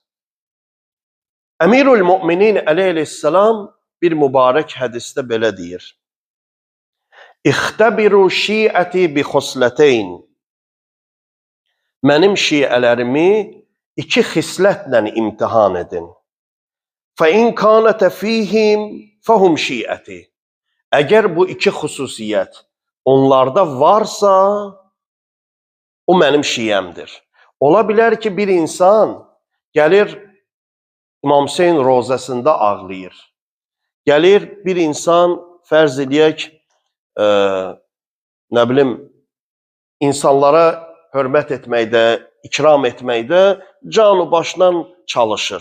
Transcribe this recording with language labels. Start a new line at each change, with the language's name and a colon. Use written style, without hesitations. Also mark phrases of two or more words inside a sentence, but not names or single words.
Azerbaijani: Əmirül Müminin əleyhissalam bir mübarək hədisdə belə deyir.
Arabic: اختبروا شيعتي بخصلتين.
Azerbaijani: Mənim şiələrimi iki xislətlə imtihan edin.
Arabic: فَاِنْ كَانَتَ ف۪يهِمْ فَهُمْ şiəti.
Azerbaijani: Əgər bu iki xüsusiyyət onlarda varsa, o mənim şiəmdir. Ola bilər ki, bir insan gəlir İmam Hüseyin rozasında ağlayır. Gəlir bir insan, fərz edək, nə bilim, insanlara hörmət etməkdə, ikram etməkdə canı başdan çalışır.